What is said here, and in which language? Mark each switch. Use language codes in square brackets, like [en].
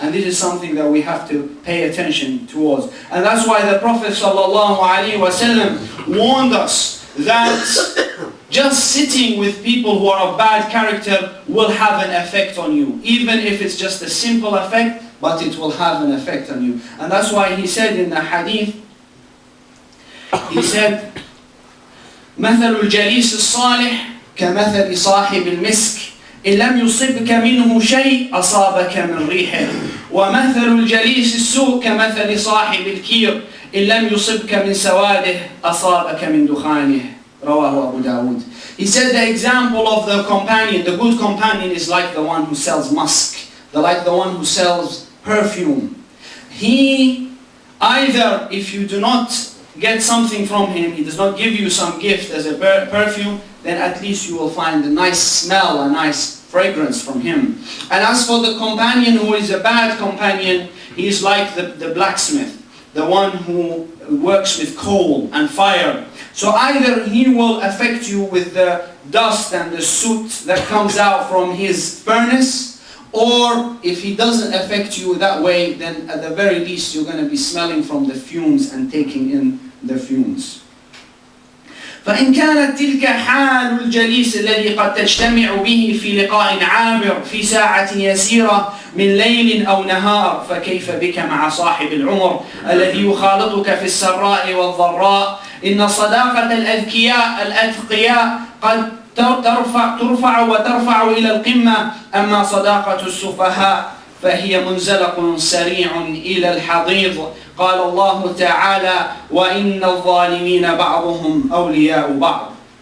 [en] And this is something that we have to pay attention towards. And that's why the Prophet ﷺ warned us that just sitting with people who are of bad character will have an effect on you. Even if it's just a simple effect, but it will have an effect on you. And that's why he said in the hadith, he said, [ar] مثل الجليس الصالح كمثل صاحب المسك إن لم يصبك منه شيء أصابك من ريحه ومثل الجليس السوء كمثل صاحب الكير إن لم يصبك من سواده أصابك من دخانه. رواه [en] Abu Dawood. He said the example of the companion, the good companion, is like the one who sells musk, like the one who sells perfume. He either, if you do not get something from him, he does not give you some gift as a perfume, then at least you will find a nice smell, a nice fragrance from him. And as for the companion who is a bad companion, he is like the blacksmith, the one who works with coal and fire. So either he will affect you with the dust and the soot that comes out from his furnace, or if he doesn't affect you that way, then at the very least you're going to be smelling from the fumes and taking in the fumes. [ar] فإن كانت تلك حال الجليس الذي قد تجتمع به في لقاء عابر في ساعة يسيرة من ليل أو نهار فكيف بك مع صاحب العمر الذي يخالطك في السراء والضراء إن صداقة الأذكياء قد ترفع وترفع إلى القمة أما صداقة السفهاء فهي منزلق سريع إلى الحضيض قال الله تعالى وإن الظالمين بعضهم أولياء بعض.